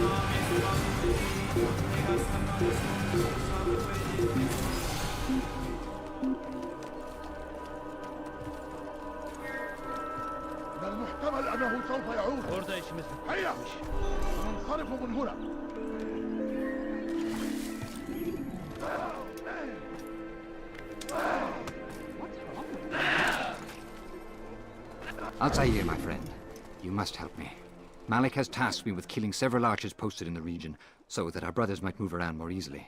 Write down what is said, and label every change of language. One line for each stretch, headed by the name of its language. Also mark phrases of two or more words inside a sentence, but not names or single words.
Arabic: المحتمل أنه سوف يعود.
Turkish: Orada işimiz
Arabic: هيا ننصرف من هنا.
English: Altair, my friend, you must help me. Malik has tasked me with killing several archers posted in the region, so that our brothers might move around more easily.